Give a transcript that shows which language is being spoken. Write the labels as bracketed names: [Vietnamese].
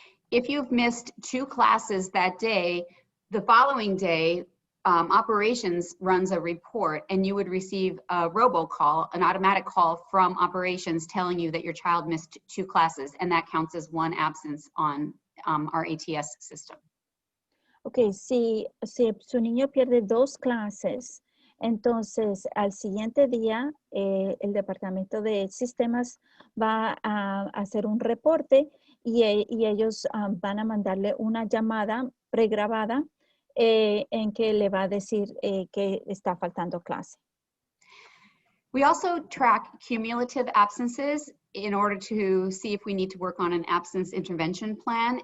[English] If you've missed 2 classes that day, the following day, operations runs a report and you would receive a robocall, an automatic call from operations telling you that your child missed 2 classes, and that counts as 1 absence on our ATS system. [Spanish] Ok, si su niño pierde 2 clases, entonces al siguiente día el Departamento de Sistemas va a hacer un reporte y ellos van a mandarle una llamada pregrabada en que le va a decir que está faltando clase. [English] We also track cumulative absences in order to see if we need to work on an absence intervention plan.